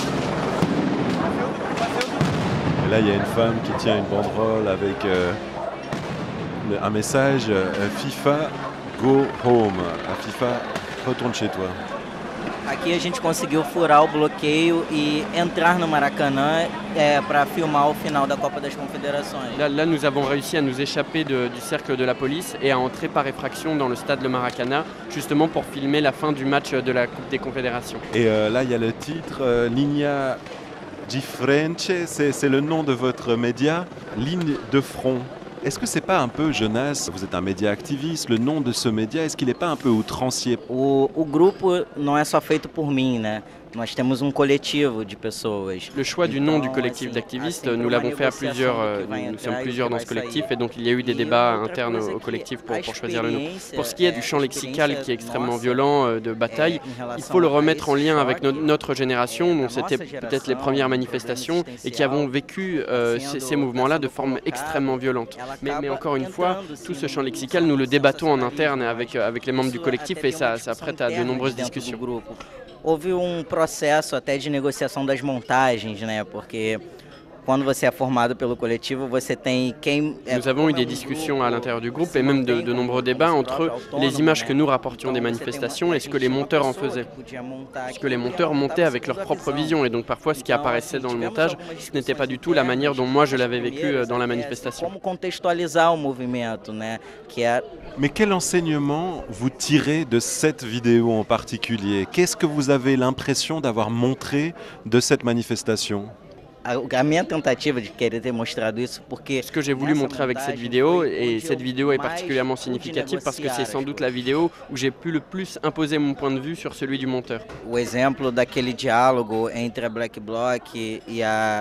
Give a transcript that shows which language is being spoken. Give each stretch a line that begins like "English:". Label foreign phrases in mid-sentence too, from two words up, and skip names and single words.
French: Et là, il y a une femme qui tient une banderole avec un message
English: FIFA Go Home.
French: À FIFA, retourne chez toi.
Portuguese: Aqui a gente conseguiu furar o bloqueio e entrar no Maracanã para filmar o final da Copa das Confederações.
French: Là, nous avons réussi à nous échapper du cercle de la police et à entrer par effraction dans le stade Le Maracana, justement pour filmer la fin du match de la Coupe des Confédérations. Et là, il y a le titre Linea di Frente, c'est le nom de votre média, ligne de front. Est-ce que c'est pas un peu, Jonas, vous êtes un média activiste, le nom de ce média, est-ce qu'il n'est pas un peu outrancier?
Portuguese: O grupo não é só feito por mim, né? Nós temos coletivo de pessoas.
French: Le choix du nom du collectif d'activistes, nous l'avons fait à plusieurs, nous sommes plusieurs dans ce collectif et donc il y a eu des débats internes au collectif pour choisir le nom. Pour ce qui est du champ lexical qui est extrêmement violent, de bataille, il faut le remettre en lien avec notre génération, dont c'était peut-être les premières manifestations et qui avons vécu ces mouvements-là de forme extrêmement violente. Mais encore une fois, tout ce champ lexical, nous le débattons en interne avec les membres du collectif et ça prête à de nombreuses discussions.
Portuguese: Houve processo até de negociação das montagens, né? Porque quando você é formado pelo coletivo, você tem quem...
French: Nous avons eu des discussions à l'intérieur du groupe et même de nombreux débats entre les images que nous rapportions des manifestations et ce que les monteurs en faisaient. Parce que les monteurs montaient avec leur propre vision et donc parfois ce qui apparaissait dans le montage, ce n'était pas du tout la manière dont moi je l'avais vécu dans la manifestation.
Portuguese: Como contextualizar o movimento, né?
French: Mais quel enseignement vous tirez de cette vidéo en particulier? Qu'est-ce que vous avez l'impression d'avoir montré de cette manifestation?
Portuguese: A minha tentativa de querer ter mostrado isso porque
French: ce que j'ai voulu montrer avec cette vidéo, et cette vidéo est particulièrement significative parce que c'est sans doute la vidéo où j'ai pu le plus imposer mon point de vue sur celui du monteur.
Portuguese: O exemplo daquele diálogo entre a Black Bloc e a...